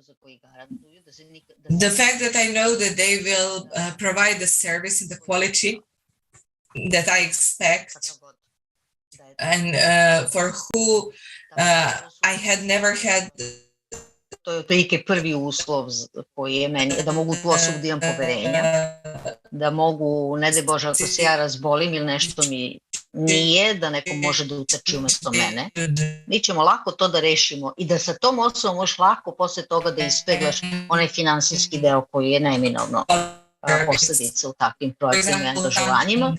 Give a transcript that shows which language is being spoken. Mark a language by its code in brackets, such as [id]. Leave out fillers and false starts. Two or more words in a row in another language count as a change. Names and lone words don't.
[en] The fact that I know that they will provide the service and the quality that I expect, and for who I had never had. [sr] To je otprilike prvi uslov koji je meni, da mogu u tu osobu da imam poverenja, da mogu, ne daj Bože, ako se ja razbolim ili nešto mi nije, da neko može da utrči umesto mene. Mi ćemo lako to da rešimo i da sa tom osobom možeš lako posle toga da ispeglaš onaj finansijski deo koji je neminovno posledica u takvim projektima i angažovanjima.